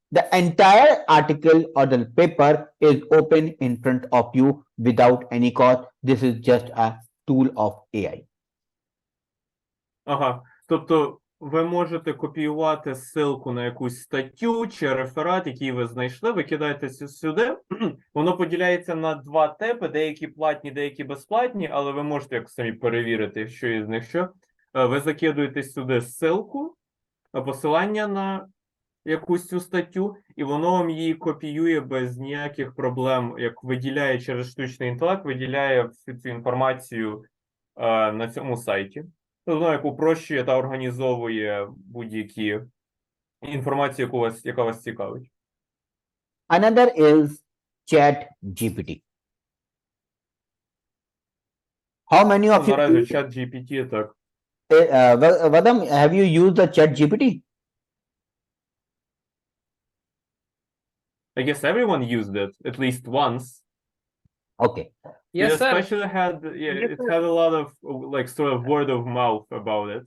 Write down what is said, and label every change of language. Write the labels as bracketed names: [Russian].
[English] The entire article or the paper is open in front of you without any cost. This is just a tool of AI. [Ukrainian] Ага, тобто ви можете копіювати ссылку на якусь статтю чи реферат, який ви знайшли, ви кидаєте сюди, воно поділяється на два типи, деякі платні, деякі безплатні, але ви можете як самі перевірити, що із них що. Ви закидуєте сюди ссылку, посилання на якусь цю статтю, і воно вам її копіює без ніяких проблем, як виділяє через штучний інтелект, виділяє всю цю інформацію на цьому сайті. Воно як упрощує та організовує будь-які інформацію, яка вас цікавить. [English] Another is ChatGPT. How many of you... [Ukrainian] Наразі ChatGPT, так. [English] Vadam, have you used the ChatGPT? I guess everyone used it at least once. Okay. Yes, It sir. especially it had a lot of like sort of word of mouth about it.